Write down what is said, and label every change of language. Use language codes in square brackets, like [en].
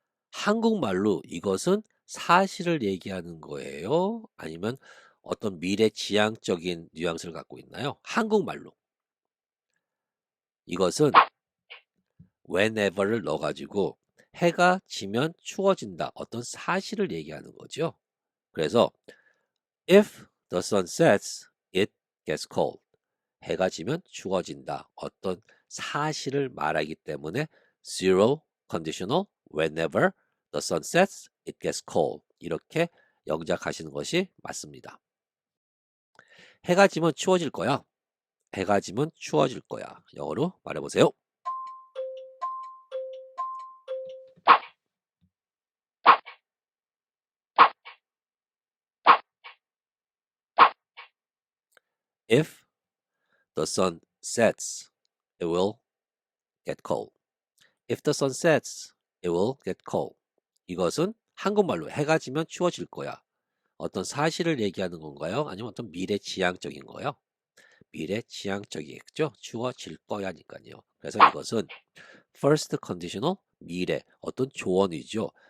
[ko] 한국말로 이것은 사실을 얘기하는 거예요? 아니면 어떤 미래 지향적인 뉘앙스를 갖고 있나요? 한국말로. 이것은 whenever를 넣어가지고 해가 지면 추워진다. 어떤 사실을 얘기하는 거죠. [en] 그래서 if the sun sets, it gets cold. [ko] 해가 지면 추워진다. 어떤 사실을 말하기 때문에 zero conditional [en] whenever the sun sets, it gets cold. [ko] 이렇게 영작하시는 것이 맞습니다. 해가 지면 추워질 거야. 해가 지면 추워질 거야. 영어로 말해보세요. [en] If the sun sets, it will get cold. If the sun sets, it will get cold. [ko] 이것은 한국말로 해가 지면 추워질 거야. 어떤 사실을 얘기하는 건가요? 아니면 어떤 미래 지향적인 거요? 미래 지향적이겠죠? 추워질 거야니까요. 그래서 이것은 first conditional 미래 어떤 조언이죠.